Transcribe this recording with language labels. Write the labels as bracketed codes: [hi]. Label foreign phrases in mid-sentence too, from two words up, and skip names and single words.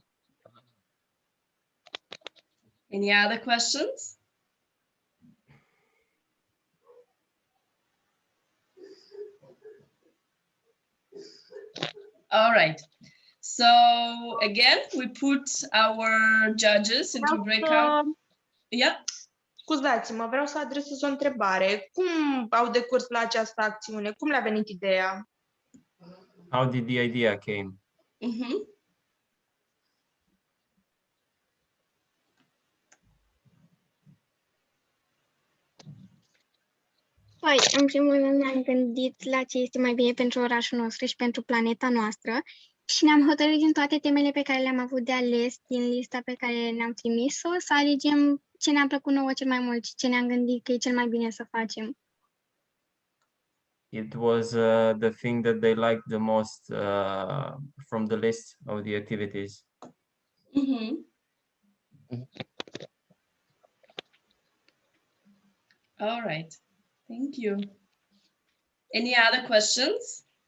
[en] Any other questions? All right. So again, we put our judges into breakout. Yeah. [ro] Scuzați-mă, vreau să adresez o întrebare. Cum au decurs la această acțiune? Cum le-a venit ideea? [en] How did the idea came? [ro] Păi, în primul rând ne-am gândit la ce este mai bine pentru orașul nostru și pentru planeta noastră și ne-am hotărât din toate temele pe care le-am avut de ales din lista pe care ne-am trimis-o să alegem ce ne-a plăcut nouă cel mai mult și ce ne-am gândit că e cel mai bine să facem. [en] It was the thing that they liked the most from the list of the activities. All right. Thank you. Any other questions?